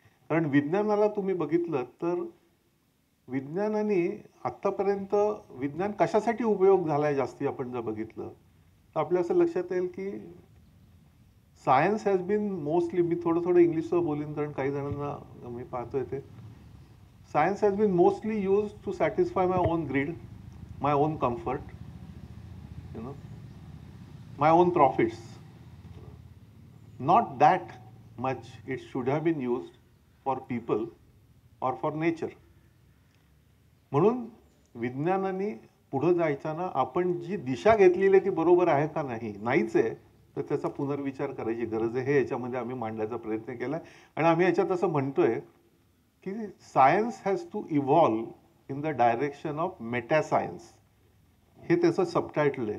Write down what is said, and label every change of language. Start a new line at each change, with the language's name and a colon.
Marathi: कारण विज्ञानाला तुम्ही बघितलं तर विज्ञानाने आतापर्यंत विज्ञान कशासाठी उपयोग झालाय जास्ती आपण जर बघितलं तर आपल्या असं लक्षात येईल की
English: Science has been mostly, मी थोडं इंग्लिशचं बोलीन कारण काही जणांना मी पाहतोय ते, science has been mostly use to satisfy my own greed, my own comfort, my own profits. Not that much it should have been used for people or for nature.
Marathi: म्हणून विज्ञानाने पुढे जायचं आपण जी दिशा घेतलेली ती बरोबर आहे का नाहीच आहे तर त्याचा पुनर्विचार करायची गरज आहे. हे याच्यामध्ये आम्ही मांडण्याचा प्रयत्न केलाय आणि आम्ही याच्यात असं म्हणतोय
English: की science has to evolve in the direction of meta science,
Marathi: हे त्याचं सबटायटल आहे.